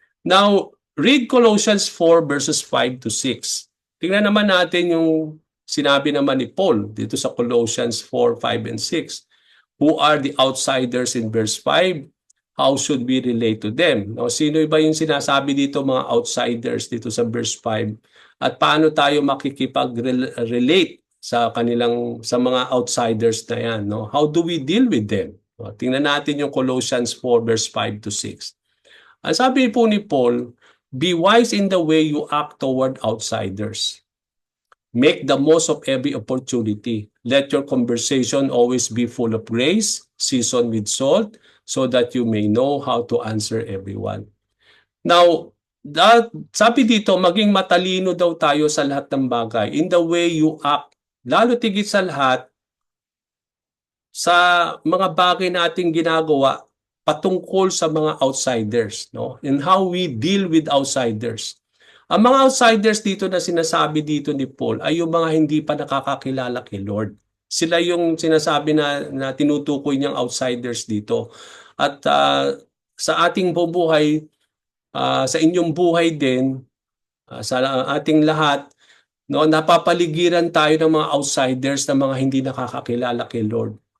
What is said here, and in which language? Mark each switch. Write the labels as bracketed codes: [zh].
[en] Now, read Colossians 4 verses 5 to 6. [tl] Tingnan naman natin yung sinabi naman ni Paul dito sa Colossians 4, 5, and 6. [en] Who are the outsiders in verse 5? How should we relate to them? [tl] No, sino ba yung sinasabi dito, mga outsiders dito sa verse 5? At paano tayo makikipag-relate sa mga outsiders na yan? No? [en] How do we deal with them? [tl] No, tingnan natin yung Colossians 4 verse 5 to 6. Ang sabi po ni Paul, [en] be wise in the way you act toward outsiders. Make the most of every opportunity. Let your conversation always be full of grace, seasoned with salt, so that you may know how to answer everyone. Now, [tl] Sabi dito, maging matalino daw tayo sa lahat ng bagay. [en] In the way you act. [tl] Lalo tigit sa lahat, sa mga bagay nating ginagawa patungkol sa mga outsiders, no? [en] And how we deal with outsiders. [tl] Ang mga outsiders dito na sinasabi dito ni Paul ay yung mga hindi pa nakakakilala kay Lord. Sila yung sinasabi na tinutukoy niyang outsiders dito. At sa ating bubuhay, sa inyong buhay din, sa ating lahat, no, napapaligiran tayo ng mga outsiders na mga hindi nakakakilala kay Lord.